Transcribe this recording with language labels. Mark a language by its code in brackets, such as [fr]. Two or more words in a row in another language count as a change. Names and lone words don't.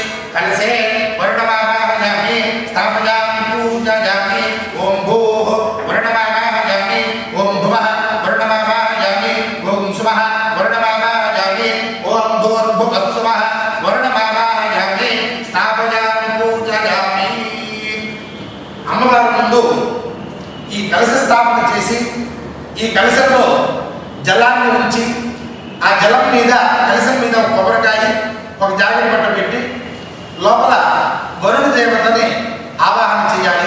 [sa] कलशे वर्णमावाहयामि स्थापयामि पूजयामि ओम भूः वर्णमावाहयामि ओम भुवः वर्णमावाहयामि ओम सुवः वर्णमावाहयामि ओम भूर्भुवः सुवः वर्णमावाहयामि स्थापयामि पूजयामि [te] అమ్మవారి ముందు ఈ కలశ స్థాపన చేసి ఈ కలశంలో జలాన్ని ఉంచి ఆ జలం మీద కలశం మీద ఒక కొబ్బరికాయ ఒక జాకెట్ పట్ట పెట్టి లోపల వరుణ దేవతని ఆవాహన చేయాలి.